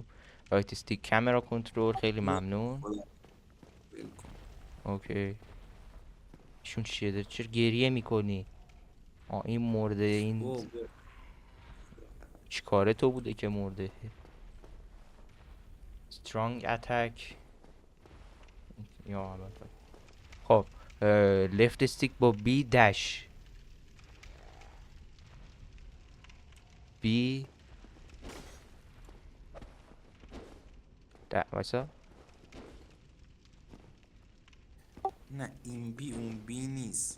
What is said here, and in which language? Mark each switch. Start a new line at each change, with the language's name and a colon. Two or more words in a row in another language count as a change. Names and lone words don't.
English: right stick camera control.
Persian: خیلی ممنون. خدا ول کن. اوکی. ایشون چیه داره؟ چرا گریه میکنی؟ این مرده. این او چیکاره تو بوده که مرده؟
English: strong attack
Persian: یا خب
English: left stick با B dash B واسه
Persian: نه این بی اون بی نیست.